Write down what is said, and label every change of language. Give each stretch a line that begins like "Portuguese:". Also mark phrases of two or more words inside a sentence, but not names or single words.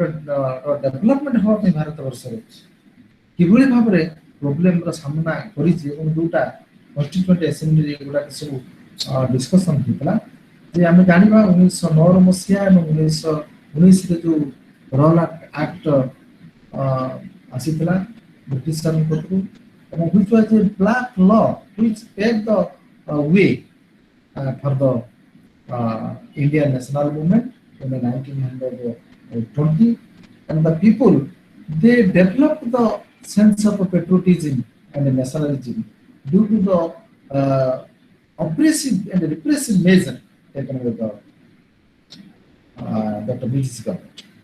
Odia: ଡେଭଲପମେଣ୍ଟ ହେବା ପାଇଁ ଭାରତ ବର୍ଷରେ କିଭଳି ଭାବରେ ପ୍ରୋବ୍ଲେମର ସାମ୍ନା କରିଛି ଏବଂ ଯୋଉଟା
English: constituent assembly
Odia: ଏଗୁଡ଼ାକ ସବୁ ଡିସ୍କସନ୍ ହେଇଥିଲା ଯେ ଆମେ ଜାଣିବା 1909 ମସିହା ଏବଂ 1919ରେ ଯୋଉ ରଲ୍ ଆକ୍ଟ ଆସିଥିଲା ବ୍ରିଟିଶ ପକ୍ଷରୁ
English: ଏବଂ which was a black law which paved the way for the Indian national movement in the 1920, and the people they developed the sense of patriotism and nationalism due to the oppressive and repressive measure taken by the British government.